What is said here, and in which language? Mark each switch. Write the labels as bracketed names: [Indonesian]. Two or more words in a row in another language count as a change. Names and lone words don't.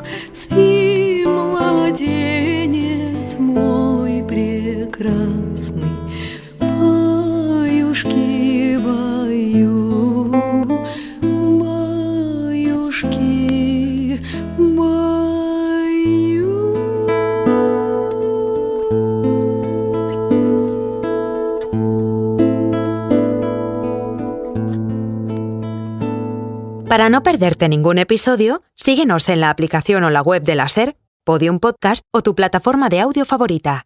[Russian] Спи, младенец мой прекрасный, баюшки, баю, баюшки, баю. [Spanish] Para no perderte ningún episodio, síguenos en la aplicación o la web de la SER, Podium Podcast o tu plataforma de audio favorita.